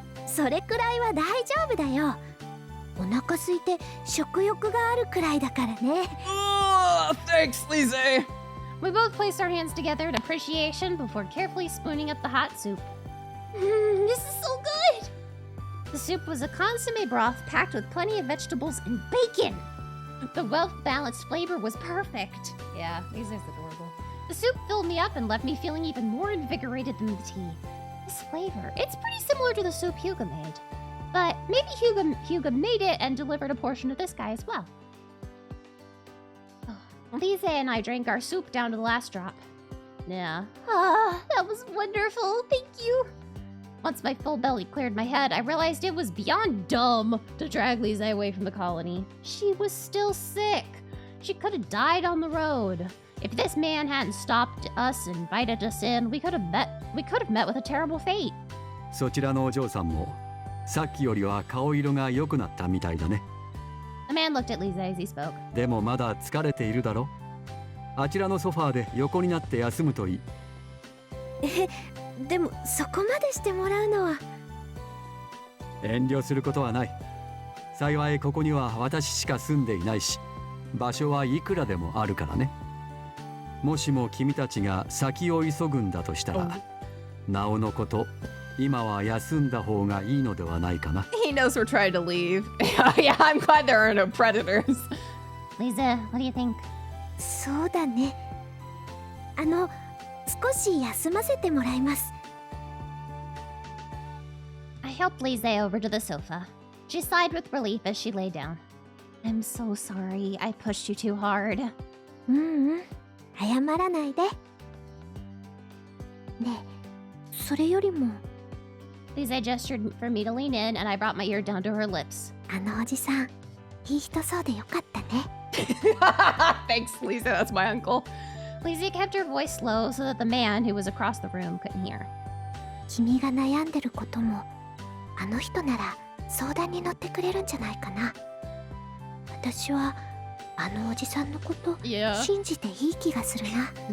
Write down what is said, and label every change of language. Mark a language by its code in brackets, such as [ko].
[ja] それくらいは大丈夫だよ。お腹空いて食欲があるくらいだからね。 [en] Thanks, Lise! We both placed our hands together in appreciation before carefully spooning up the hot soup. This is so good! The soup was a consomme broth packed with plenty of vegetables and bacon. The well-balanced flavor was perfect. Yeah, Lise is adorable. The soup filled me up and left me feeling even more invigorated than the tea. This flavor, it's pretty similar to the soup Hugo made. But maybe Hugo made it and delivered a portion to this guy as well. Lise and I drank our soup down to the last drop. Yeah. That was wonderful. Thank you. Once my full belly cleared my head, I realized it was beyond dumb to drag Lise away from the colony. She was still sick. She could have died on the road. If this man hadn't stopped us and invited us in, we could have met with a terrible fate. [ja] そちらのお嬢さんもさっきよりは顔色が良くなったみたいだね。 [en] The man looked at Lise as he spoke. [ja] でもまだ疲れているだろ。あちらのソファーで横になって休むといい。でもそこまでしてもらうのは。遠慮することはない。幸いここには私しか住んでいないし、場所はいくらでもあるからね。もしも君たちが先を急ぐんだとしたら、なおのこと今は休んだ方がいいのではないかな。 [en] He knows we're trying to leave. Yeah, I'm glad there are no predators. Lise, what do you think? [ja] そうだね。少し休ませてもらいます。 [en] I helped Lise over to the sofa. She sighed with relief as she lay down. I'm so sorry. I pushed you too hard. [ja] 謝らないで。ねえ、それよりも [en] Lise gestured for me to lean in, and I brought my ear down to her lips. [ja] あのおじさん、いい人そうでよかったね。 [en] Thanks, Lisa. That's my uncle. Lise kept her voice low so that the man who was across the room couldn't hear. [ja] 君が悩んでることも、あの人なら相談に乗ってくれるんじゃないかな。私はあのおじさんのこと [en] Yeah. [ja] 信じていい気がするな。